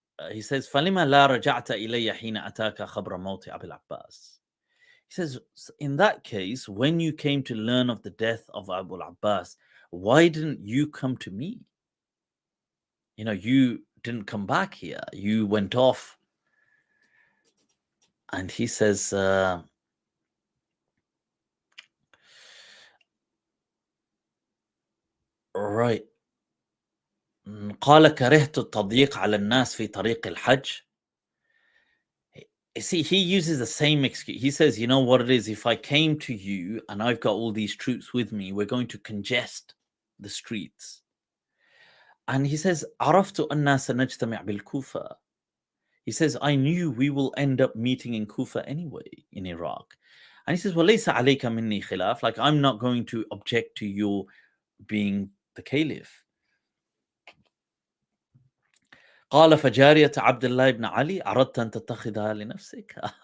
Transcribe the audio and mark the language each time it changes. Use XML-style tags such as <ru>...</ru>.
<en>He says,</en> <ar>فلما لا رجعت إلي حين أتاك خبر موت أبي العباس.</ar> <en>He says, in that case, when you came to learn of the death of Abu al-Abbas, why didn't you come to me? You didn't come back here. You went off. And he says, right.</en> <ar>قال كرهت التضييق على الناس في طريق الحج.</ar> <en>See, he uses the same excuse. He says, you know what it is? If I came to you and I've got all these troops with me, we're going to congest the streets. And he says,</en> <ar>عرفت أننا سنجتمع بالكوفة.</ar> <en>He says, I knew we will end up meeting in Kufa anyway, in Iraq. And he says,</en> <ar>وَلَيْسَ عَلَيْكَ مِنِّي خِلَافٍ.</ar> <en>Like, I'm not going to object to your being the caliph.</en> <ar>قال فجارية عبد الله بن علي أردت أن تتخذها لنفسك.</ar>